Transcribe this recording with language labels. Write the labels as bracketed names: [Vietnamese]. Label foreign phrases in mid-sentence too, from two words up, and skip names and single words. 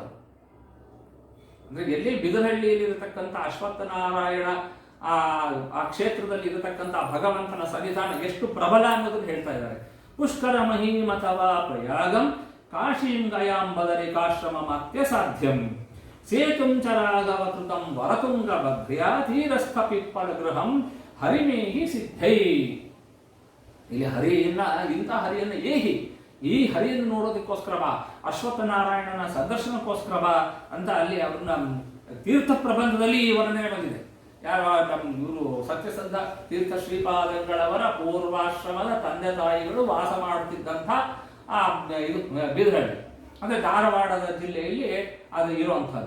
[Kannada] ಅಂದ್ರೆ ಎಲ್ಲಿ ಬಿದರಹಳ್ಳಿಯಲ್ಲಿ ಇರತಕ್ಕಂಥ ಅಶ್ವತ್ಥನಾರಾಯಣ ಆ ಕ್ಷೇತ್ರದಲ್ಲಿ ಇರತಕ್ಕಂಥ ಭಗವಂತನ ಸನ್ನಿಧಾನ ಎಷ್ಟು ಪ್ರಬಲ ಅನ್ನೋದನ್ನು ಹೇಳ್ತಾ ಇದ್ದಾರೆ. [Sanskrit] ಪುಷ್ಕರ ಮಹೀಂ ಅಥವಾ ಪ್ರಯಾಗಂ ಕಾಶೀಂ ಗಯಾಂ ಬದರಿಕಾಶ್ರಮ ಮತ್ಯ ಸಾಧ್ಯಂ ಸೇತುಂ ಚ ರಾಘವ ಕೃತಂ ವರತುಂಗ ಭದ್ರ್ಯಾ ತೀರಸ್ಥ ಪಿಪ್ಪಲ ಗೃಹಂ ಹರಿಮೇಹಿ ಸಿದ್ಧೈ. [Kannada] ಇಲ್ಲಿ ಹರಿಯನ್ನ, ಇಂಥ ಹರಿಯನ್ನ ಈ ಹರಿಯನ್ನು ನೋಡೋದಕ್ಕೋಸ್ಕರ ಬಾ, ಅಶ್ವತ್ಥನಾರಾಯಣನ ಸಂದರ್ಶನಕ್ಕೋಸ್ಕರ ಬಾ ಅಂತ ಅಲ್ಲಿ ಅವ್ರನ್ನ ತೀರ್ಥ ಪ್ರಬಂಧದಲ್ಲಿ ಈ ವರ್ಣನೆ ಬಂದಿದೆ. ಯಾರು? ಇವರು ಸತ್ಯಸಂಧ ತೀರ್ಥ ಶ್ರೀಪಾದಗಳವರ ಪೂರ್ವಾಶ್ರಮದ ತಂದೆ ತಾಯಿಗಳು ವಾಸ ಮಾಡುತ್ತಿದ್ದಂಥ ಇದು ಬಿದರಹಳ್ಳಿ, ಅಂದ್ರೆ ಧಾರವಾಡದ ಜಿಲ್ಲೆಯಲ್ಲಿ ಅದು ಇರುವಂತಹದ್ದು.